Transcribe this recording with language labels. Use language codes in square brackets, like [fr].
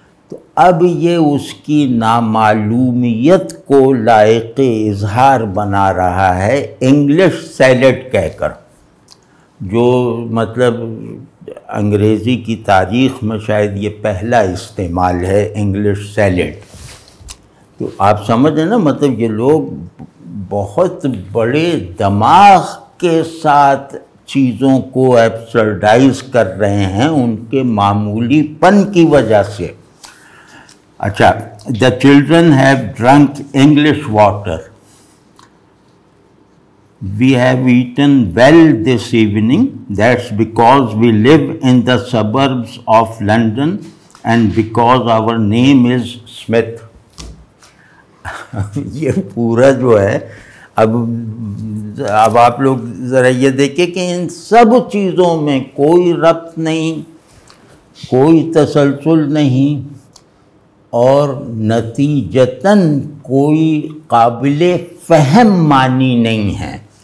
[ur] تو اب یہ اس کی نامعلومیت کو لائق اظہار بنا رہا ہے انگلش سیلڈ کہہ کر، جو مطلب انگریزی کی تاریخ میں شاید یہ پہلا استعمال ہے انگلش سیلڈ. تو آپ سمجھیں نا، مطلب یہ لوگ بہت بڑے دماغ کے ساتھ چیزوں کو ایبسرڈائز کر رہے ہیں ان کے معمولی پن کی وجہ سے. اچھا، [en] the children have drunk English water. We have eaten well this evening. That's because we live in the suburbs of London and because our name is Smith. [ur] یہ پورا جو ہے اب آپ لوگ ذرا یہ دیکھیں کہ ان سب چیزوں میں کوئی ربط نہیں، کوئی تسلسل نہیں اور نتیجتاً کوئی قابل فہم معنی نہیں ہے.